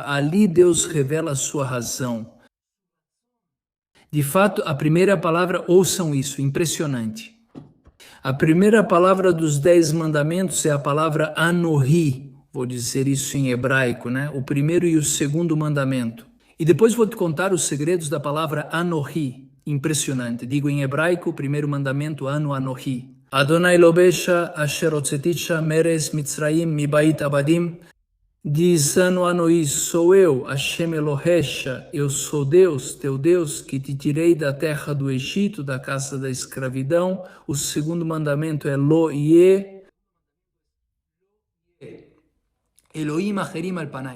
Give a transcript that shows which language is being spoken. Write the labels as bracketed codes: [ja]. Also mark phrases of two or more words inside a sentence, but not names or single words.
[pt] Ali Deus revela a sua razão. De fato, a primeira palavra, ouçam isso, impressionante. A primeira palavra dos 10 mandamentos é a palavra Anohi. Vou dizer isso em hebraico, né? O primeiro e o segundo mandamento. E depois vou te contar os segredos da palavra Anohi. Impressionante. Digo em hebraico, o primeiro mandamento, Anohi. [he] יהוה אלוהיך אשר הוצאתיך מארץ מצרים מבית עבדים. [pt] Diz Anohi, sou eu, [he] השם אלוהיך, [pt] eu sou Deus, teu Deus, que te tirei da terra do Egito, da casa da escravidão. O segundo mandamento é [he] לא יהיה, אלוהים אחרים על פני.